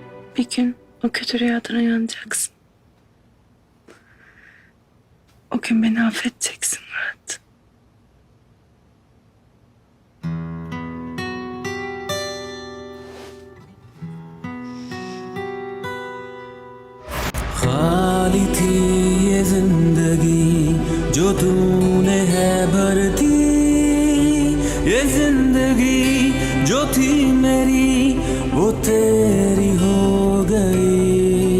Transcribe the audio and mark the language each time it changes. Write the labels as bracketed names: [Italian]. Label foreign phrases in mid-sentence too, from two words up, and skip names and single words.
[Turkish] Bir gün o kötü rüyadan uyanacaksın. O gün beni affedeceksin Murat. [Hindi] खाली थी ये जिंदगी जो तूने है भर दी, ये जिंदगी जो थी मेरी वो तेरी हो गई।